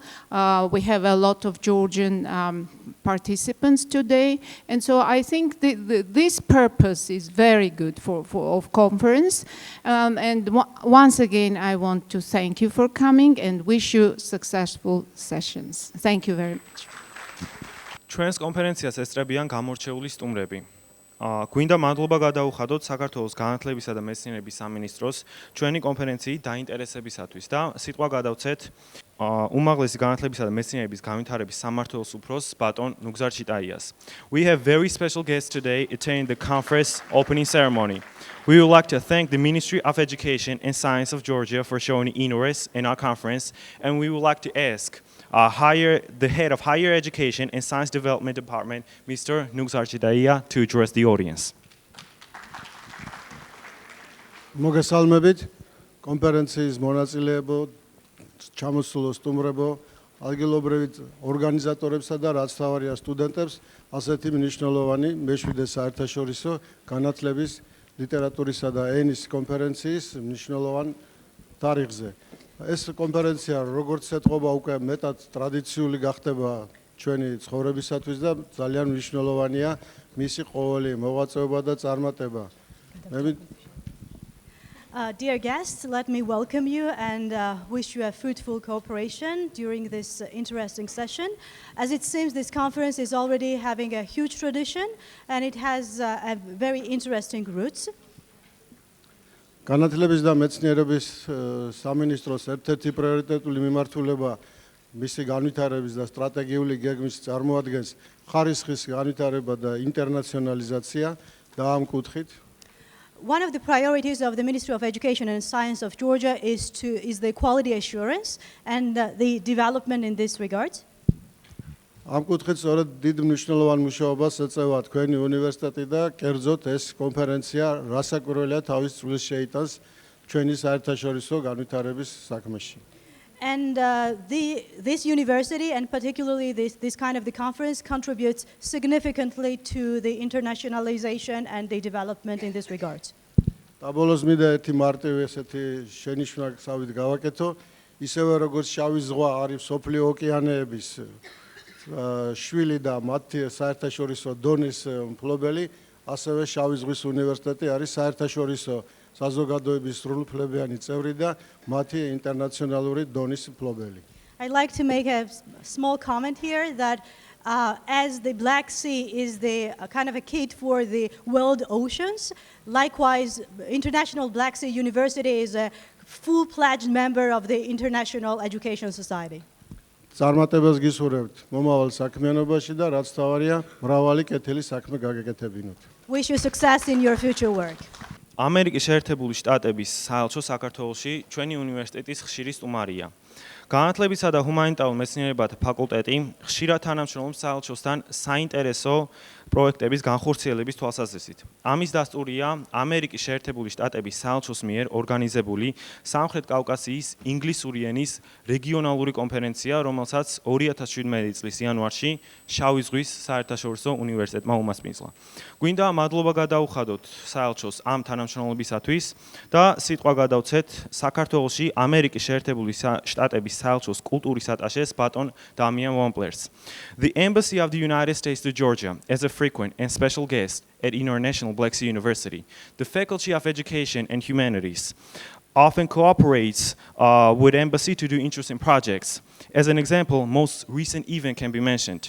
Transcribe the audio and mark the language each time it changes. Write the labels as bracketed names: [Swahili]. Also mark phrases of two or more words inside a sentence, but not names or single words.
[English] We have a lot of Georgian participants today, and so I think this purpose is very good of conference. And once again, I want to thank you for coming and wish you successful sessions. Thank you very much. [Georgian] ჩვენს კონფერენციას ესწრებიან გამორჩეული სტუმრები. გვინდა მადლობა გადაუხადოთ საქართველოს განათლებისა და მეცნიერების სამინისტროს ჩვენი კონფერენციის დაინტერესებისათვის და სიტყვა გადავცეთ უმაღლესი განათლებისა და მეცნიერების განვითარების სამმართველოს უფროს ბატონ ნუგზარ ჩიტაიას. [English] We have very special guests today attending the conference opening ceremony. We would like to thank the Ministry of Education and Science of Georgia for showing interest in our conference, and we would like to ask the head of Higher Education and Science Development Department, Mr. Nugzar Chitaia, to address the audience. [Georgian] მოგესალმებით კონფერენციის მონაწილეებო, ჩამოსულო სტუმრებო, ადგილობრივი ორგანიზატორებსა და რაც თავარია სტუდენტებს, ასეთი მნიშვნელოვანი მეშვიდე საერთაშორისო განათლების, ლიტერატურისა და ენის კონფერენციის მნიშვნელოვან თარიღზე. ეს კონფერენცია როგორც ეთყობა უკვე მეტად ტრადიციული გახდება ჩვენი ცხოვრებისათვის და ძალიან მნიშვნელოვანია მისი ყოველი მოღვაწეობა და წარმატება. [English] Dear guests, let me welcome you and wish you a fruitful cooperation during this interesting session. As it seems, this conference is already having a huge tradition and it has a very interesting roots. [Georgian] განათლების და მეცნიერების სამინისტროს ერთ-ერთი პრიორიტეტული მიმართულება მისი განვითარების და სტრატეგიული გეგმის წარმოადგენს ხარისხის განვითარება და ინტერნაციონალიზაცია და ამ კუთხით [English] One of the priorities of the Ministry of Education and Science of Georgia is the quality assurance and the development in this regard. [Georgian] ამ კუთხით სწორედ დიდ მნიშვნელოვან მუშაობას ეწევა თქვენი უნივერსიტეტი და კერძოდ ეს კონფერენცია რასაკვირველია თავის წვლილს შეიტანს ჩვენი საერთაშორისო განვითარების საქმეში. [English] And this university and particularly this kind of the conference contributes significantly to the internationalization and the development in this regard. [Georgian] და ბოლოს მინდა ერთი მარტივი ესეთი შენიშვნისავით გავაკეთო, ისევე როგორც შავი ზღვა არის სოფლიო ოკეანეების შვილი და მათი საერთაშორისო დონის მფლობელი, ასევე შავი ზღვის უნივერსიტეტი არის საერთაშორისო საზოგადოების სრულუფლებიანი წევრი და მათი ინტერნაციონალური დონის მფლობელი. [English] I'd like to make a small comment here that as the Black Sea is the kind of a key for the world oceans, likewise International Black Sea University is a full-fledged member of the International Education Society. [Georgian] წარმატებას გისურვებთ მომავალ საქმიანობაში და რაც თავარია მრავალი კეთილი საქმე გაგეკეთებინოთ. [English] Wish you success in your future work. [Georgian] ამერიკის შეერთებული შტატების საელჩო საქართველოში ჩვენი უნივერსიტეტის ხშირი სტუმარია. განათლებისა და ჰუმანიტარულ მეცნიერებათა ფაკულტეტი ხშირად თანამშრომლობს საელჩოსთან საინტერესო პროექტების განხორციელების თვალსაზრისით. ამის დასტურია ამერიკის შეერთებული შტატების საელჩოს მიერ ორგანიზებული სამხრეთ კავკასიის ინგლისური ენის რეგიონალური კონფერენცია, რომელსაც 2017 წლის იანვარში შავი ზღვის საერთაშორისო უნივერსიტეტმა უმასპინძლა. გვინდა მადლობა გადაუხადოთ საელჩოს ამ თანამშრომლობისათვის და სიტყვა გადავცეთ საქართველოში ამერიკის შეერთებული შტატების საელჩოს კულტურის ატაშეს ბატონ დამიან ვომპლერს. [English] The Embassy of the United States to Georgia as a frequent and special guest at International Black Sea University. The Faculty of Education and Humanities often cooperates with Embassy to do interesting projects. As an example, most recent event can be mentioned.